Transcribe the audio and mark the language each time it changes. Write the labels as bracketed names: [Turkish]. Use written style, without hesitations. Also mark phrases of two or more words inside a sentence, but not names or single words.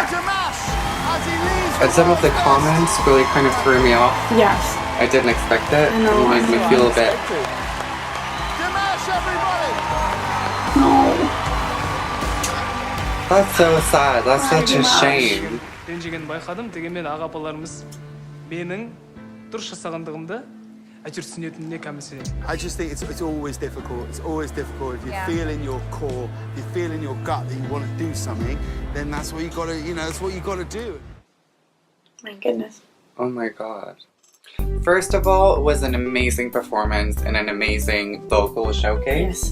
[English] Dimash, as he leaves And some of the comments really kind of threw me off. Yes. I didn't expect it. I know, It made I me know. feel a bit. Dimash, everybody! No. That's so sad. That's such a Dimash. shame. [Kazakh] ренжігенін байқадым, дегенмен аға апаларымыз менің дұрыс жасағандығымды әйтеуір түсінетініне кәміл сенемін. [English] I just think it's always difficult. It's always difficult if you Yeah. feel in your core, if you feel in your gut that you want to do something, then that's what you got to, that's what you got to do. My goodness. Oh my god. First of all, it was an amazing performance and an amazing vocal showcase.